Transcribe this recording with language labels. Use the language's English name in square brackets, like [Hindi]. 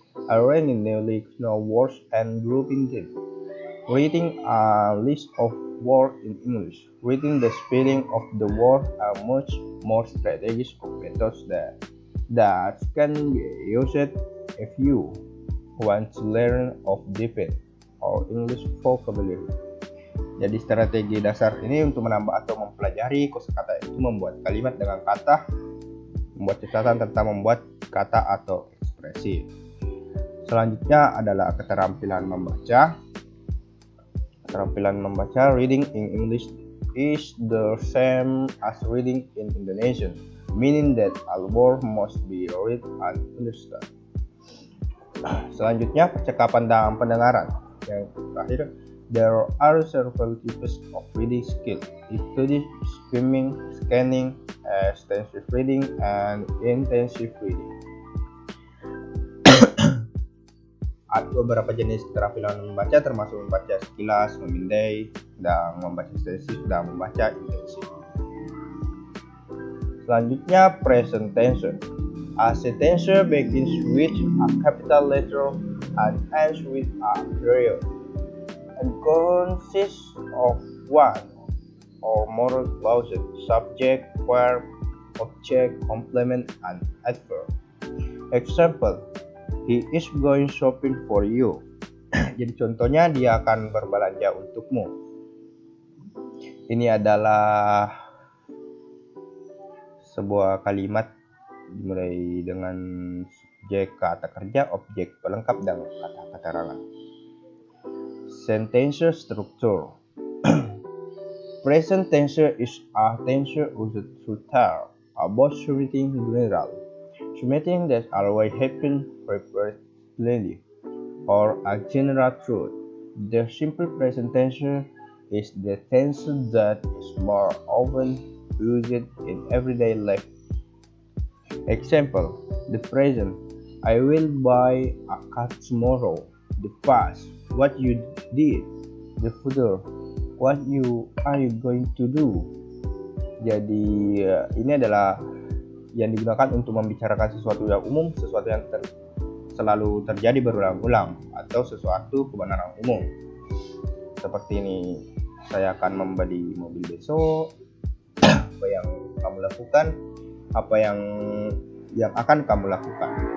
[English] Arranging newly known words and grouping them. Reading a list of words in English. Reading the spelling of the word are much more strategies of methods that can be used if you want to learn of different or English vocabulary. [Indonesian] Jadi strategi dasar ini untuk menambah atau mempelajari kosakata itu membuat kalimat dengan kata, membuat catatan tentang membuat kata atau ekspresi. Selanjutnya adalah keterampilan membaca. Keterampilan membaca, [English] reading in English is the same as reading in Indonesian, meaning that all words must be read and understood. [Indonesian] Selanjutnya, percakapan dan pendengaran. Yang terakhir, [English] there are several types of reading skill, including skimming, scanning, extensive reading, and intensive reading. [Indonesian] Ada beberapa jenis keterampilan membaca, termasuk membaca sekilas, memindai, dan membaca ekstensif, dan membaca intensif. Selanjutnya, present tense. [English] A sentence begins with a capital letter and ends with a period, and consists of one or more clauses: subject, verb, object, complement, and adverb. Example: he is going shopping for you. [Indonesian] Jadi contohnya, dia akan berbelanja untukmu. Ini adalah sebuah kalimat dimulai dengan subjek kata kerja, objek pelengkap, dan kata keterangan. [English] Sentence structure. Present tense is a tense used to tell about something general, something that always happens frequently, or a general truth. The simple present tense is the tense that is more often used in everyday life. Example: the present, I will buy a car tomorrow. The past, what you did. The future, what are you going to do. [Indonesian] Jadi ini adalah yang digunakan untuk membicarakan sesuatu yang umum, sesuatu yang selalu terjadi berulang-ulang, atau sesuatu kebenaran umum. Seperti ini, saya akan membeli mobil besok. Apa yang kamu lakukan? Apa yang akan kamu lakukan?